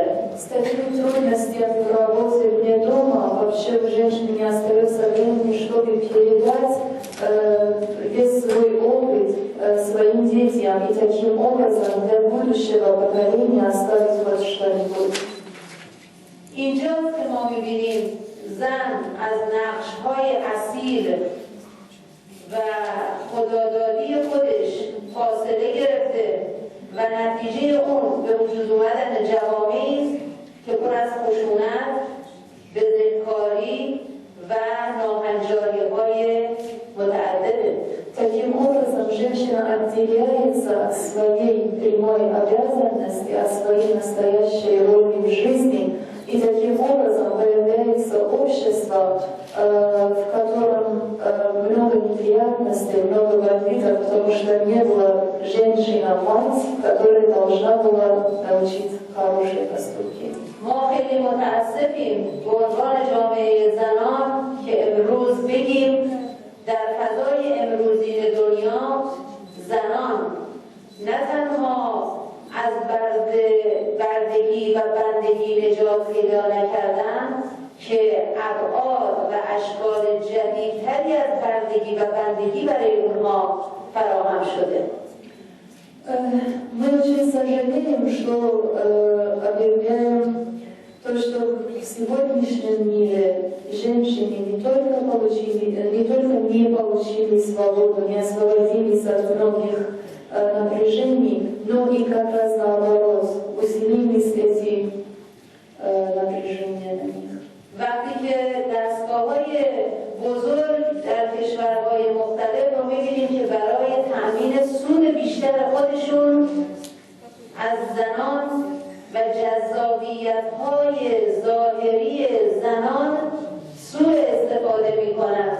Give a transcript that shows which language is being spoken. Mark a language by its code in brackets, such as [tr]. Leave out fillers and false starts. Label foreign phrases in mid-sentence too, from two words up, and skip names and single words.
[ru] С такими трудностями в работе вне дома вообще у женщины не остается времени, чтобы передать весь свой опыт своим детям и таким образом для будущего поколения оставить хоть что-нибудь. [fa] اینجاست که ما می‌بینیم زن از نقش‌های اصیل و خدادادی خودش فاصله گرفته و نتیجه اون به وجود اومدن جوامعی است که پر از خشونت، بزهکاری و ناهنجاری‌های متعدده. [ru] Таким образом, женщина отделяется от своей прямой обязанности, от своей настоящей роли в жизни, и таким образом появляется общество, в котором много неприятностей, много конфликтов, потому что не было женщина-мать, которая должна была научить хорошие поступки. [fa] ما خیلی متاسفیم به عنوان جامعه زنان که امروز بگیم در فضای امروزی دنیا زنان نه تنها از بردگی و بندگی نجات پیدا نکردن که ابعاد و اشکال جدیدتری از بردگی و بندگی برای اونها فراهم شده. [ru] Мы очень сожалеем, что объявляем то, что в сегодняшнем мире женщины не только не получили свободу, не освободились от многих напряжений, но и как раз наоборот усилились эти напряжения на них. [fa] وقتی که دستگاه‌های بزرگ در کشورهای مختلف رو می‌بینیم که برای تأمین سود بیشتر خودشون از زنان و جذابیت‌های ظاهری زنان سوء استفاده می‌کنند